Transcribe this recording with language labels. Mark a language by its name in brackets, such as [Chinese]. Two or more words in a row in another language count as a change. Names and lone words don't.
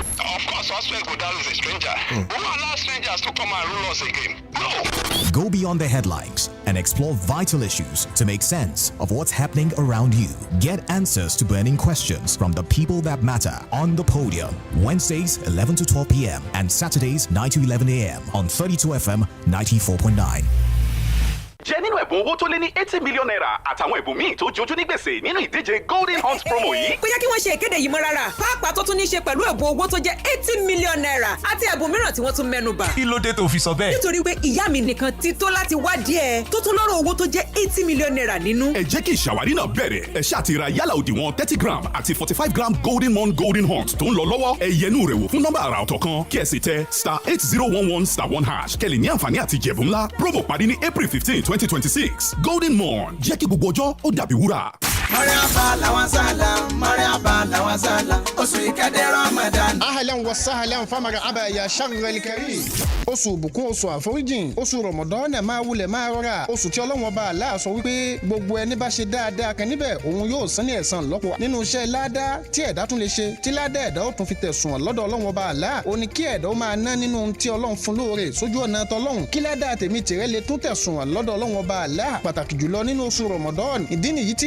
[English] Of course, Oswald Godal is a stranger. We will allow strangers to come and rule us again. No! Go beyond the headlines and explore vital issues to make sense of what's happening around you. Get answers to burning questions from the people that matter on the podium. Wednesdays 11 to 12 p.m. and Saturdays 9 to 11 a.m. on 32 FM 94.9. [Yoruba] jẹ́ nínú ẹ̀bùn owó tó lé ní 80 [English] million naira [Yoruba] àtàwọn ẹ̀bùn míì tó jojú ní gbèsè nínú ìdíje Golden Hunt promo yìí. kò yẹ kí wọ́n ṣe ìkéde yìí mọ́ rárá pàápàá tó tún ní í ṣe pẹ̀lú ẹ̀bùn owó tó jẹ́ 80 [English] million naira [Yoruba] àti ẹ̀bùn mìíràn tí wọ́n tún mẹ́nu bà. kí ló dé tó fi sọ bẹ́ẹ̀. nítorí pé ìyá mi nìkan ti tó láti wá díẹ̀ tó tún lọ́rọ̀ owó tó jẹ́ 80 [English] million naira [Yoruba] nínú. ẹ jẹ́ kí ìṣàwárí náà bẹ̀rẹ̀ ẹ ṣáà ti ra yálà òdiwọ̀n 30 gram àti 45 gram Golden Mon Golden Hunt tó ń lọ lọ́wọ́ ẹ yẹnu rẹ̀ wò fún nọ́mbà àrà ọ̀tọ̀ kan kí ẹ sì tẹ *8011*1# kẹ́lẹ̀ ní àǹfààní àti jẹ̀bù ńlá promo parí ní April 15, 2026. Golden Mon jẹ́ kí gbogbo ọjọ́ ó dàbí wúrà. [Arabic] مرحبا لو سهلا مرحبا لو سهلا أسوي كده رمضان. أهلا وسهلا فمرحبا يا شر الكريم. [Yoruba] oṣù ìbùkún oṣù àforíjìn oṣù rọmọdọ́nà máa wulẹ̀ máa rọra oṣù tí Ọlọ́run Ọba Allah sọ wípé gbogbo ẹni bá ṣe dáadáa kan níbẹ̀ òun yóò san ní ẹ̀san lọ́pọ̀ nínú iṣẹ́ ládàá tí ẹ̀dá tún lè ṣe tí ládàá ẹ̀dá ó tún fi tẹ̀sùn lọ́dọ̀ Ọlọ́run Ọba Allah ó ní kí ẹ̀dá ó máa ná nínú ohun tí Ọlọ́run fún lóore sójú ọ̀nà tọlọ́run kí ládàá tèmi tìrẹ lè tún tẹ̀sùn lọ́dọ̀ Ọlọ́run Ọba Allah pàtàkì jùlọ nínú oṣù rọmọdọ́n ìdí nìyí tí